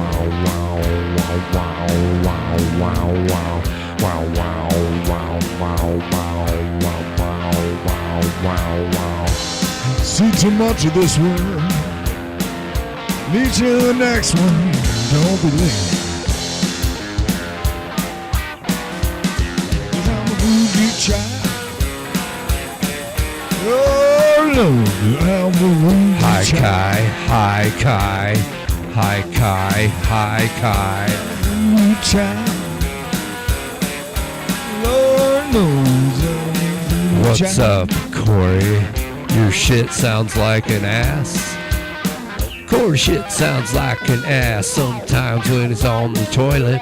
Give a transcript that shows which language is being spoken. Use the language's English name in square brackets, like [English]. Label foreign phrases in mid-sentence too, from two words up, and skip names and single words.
[English] See too much of this world. Meet you in the next one. Don't be late. 'Cause I'm a groovy child. Oh Lord, I'm a groovy Hi child. Kai, hi Kai, hi Kai, hi Kai. Groovy child. Lord knows I'm a groovy What's child. up, Corey? Your shit sounds like an ass. Corey shit sounds like an ass sometimes when he's on the toilet.